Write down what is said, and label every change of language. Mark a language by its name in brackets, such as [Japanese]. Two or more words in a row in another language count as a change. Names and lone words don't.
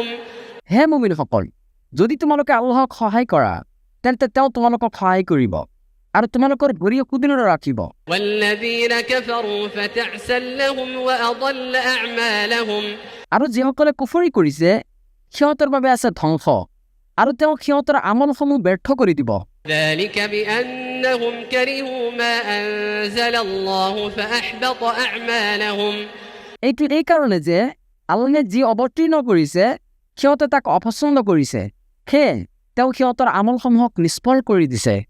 [Assamese] হে মুমিনসকল, যদি তোমালোকে আল্লাহক সহায় কৰা, তেন্তে তেওঁ তোমালোকক সহায় কৰিব আৰু তোমালোকৰ ভৰি সুদৃঢ় ৰাখিব। [Arabic] والذين كفروا فتعسا لهم وأضل أعمالهم [Assamese] আৰু যিসকলে কুফৰি কৰিছে, সিহঁতৰ বাবে আছে ধ্বংস, আৰু তেওঁ সিহঁতৰ আমলসমূহ ব্যৰ্থ কৰি দিব। [Arabic] ذلك بأنهم كرهوا ما أنزل الله فأحبط أعمالهم [Assamese] এইটো এই কাৰণে যে আল্লাহে যি অৱতীৰ্ণ কৰিছে সিহঁতে তাক অপছন্দ কৰিছে, সেয়ে তেওঁ সিহঁতৰ আমলসমূহক নিষ্ফল কৰি দিছে।